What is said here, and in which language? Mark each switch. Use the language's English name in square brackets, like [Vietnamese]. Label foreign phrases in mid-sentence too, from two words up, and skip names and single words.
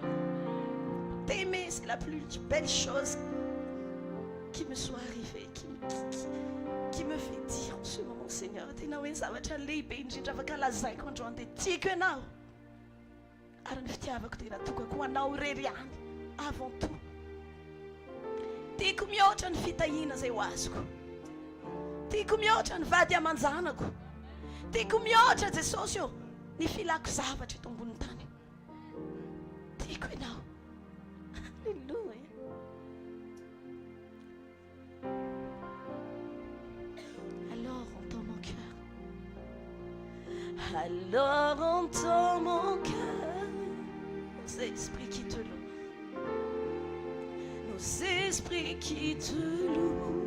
[French] T'aimer, c'est la plus belle chose qui me soit arrivée, qui me fait dire en ce moment, Seigneur, avant tout. [Malagasy] Tiako mihoatra ny fitahina zay ho azoko. Tiako mihoatra ny vady aman-janako. Tiako mihoatra Jesosy ô ny filako zavatra eto ambony tany. Tiako ianao. Alléluia. [French] Alors entends mon cœur. Alors entends mon cœur. Nos esprits qui te louent. Nos esprits qui te louent.